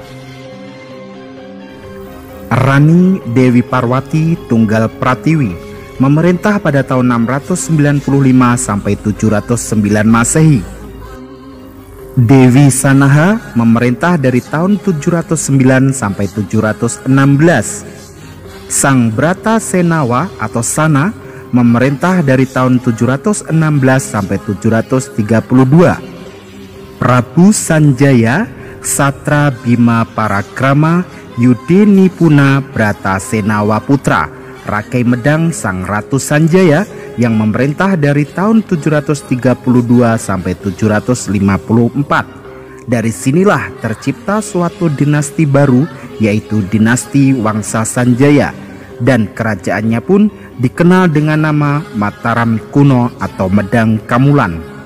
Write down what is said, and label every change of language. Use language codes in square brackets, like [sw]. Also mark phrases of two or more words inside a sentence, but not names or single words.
[id] Rani Dewi Parwati Tunggal Pratiwi memerintah pada tahun 695 sampai 709 Masehi. Dewi Sanaha memerintah dari tahun 709 sampai 716. Sang Brata Senawa atau Sana memerintah dari tahun 716 sampai 732. Prabu Sanjaya Satra Bima Parakrama Yudhe Nipuna Brata Senawa Putra Rakai Medang Sang Ratu Sanjaya yang memerintah dari tahun 732 sampai 754. Dari sinilah tercipta suatu dinasti baru, yaitu dinasti Wangsa Sanjaya, dan kerajaannya pun dikenal dengan nama Mataram Kuno atau Medang Kamulan.